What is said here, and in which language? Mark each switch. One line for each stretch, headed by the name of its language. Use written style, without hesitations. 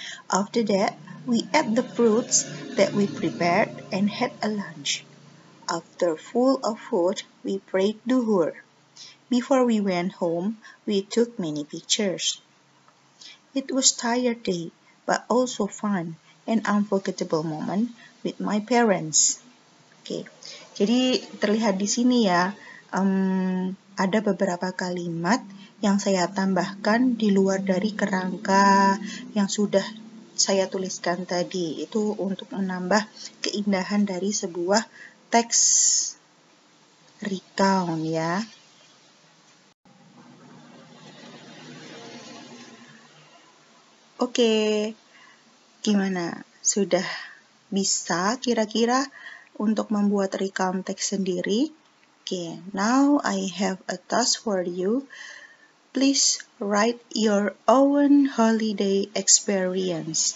English: After that, we ate the fruits that we prepared and had a lunch. After full of food, we prayed duhur. Before we went home, we took many pictures. It was tired day, but also fun and unforgettable moment with my parents.
Indonesian: Oke, jadi terlihat di sini ya, ada beberapa kalimat yang saya tambahkan di luar dari kerangka yang sudah saya tuliskan tadi. Itu untuk menambah keindahan dari sebuah teks recount ya. Oke, gimana? Sudah bisa kira-kira untuk membuat recount teks sendiri?
English: Okay, now I have a task for you. Please write your own holiday experience.